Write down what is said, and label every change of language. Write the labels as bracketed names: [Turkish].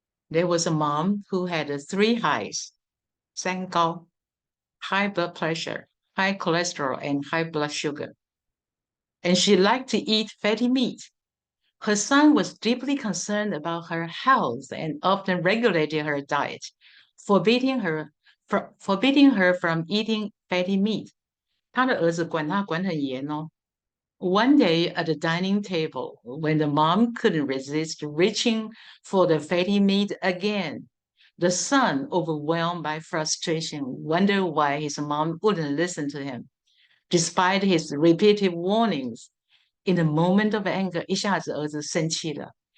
[English] There was a mom who had 3 highs, 三高, high blood pressure, high cholesterol, and high blood sugar. And she liked to eat fatty meat. Her son was deeply concerned about her health and often regulated her diet, forbidding her from eating fatty meat. [Chinese] 他的儿子管他管很严哦。 [English] One day at the dining table, when the mom couldn't resist reaching for the fatty meat again, the son, overwhelmed by frustration, wondered why his mom wouldn't listen to him. Despite his repeated warnings, in a moment of anger, [Chinese] 一下子儿子生气了.